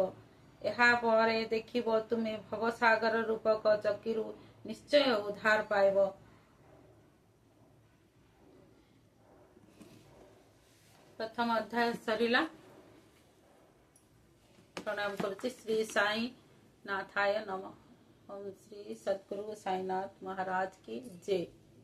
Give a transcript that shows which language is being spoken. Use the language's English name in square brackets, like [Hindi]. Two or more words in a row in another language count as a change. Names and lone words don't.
[Odia] ଏହାପରେ ଦେଖିବ, ତୁମେ ଭବସାଗର ରୂପକ ଚକିରୁ ନିଶ୍ଚୟ ଉଦ୍ଧାର ପାଇବ। ପ୍ରଥମ ଅଧ୍ୟାୟ ସରିଲା। ପ୍ରଣାମ କରୁଛି। [Sanskrit] ଶ୍ରୀ ସାଇ नाथाय नमः। [Hindi] ओम श्री सद्गुरु साईनाथ महाराज की जय।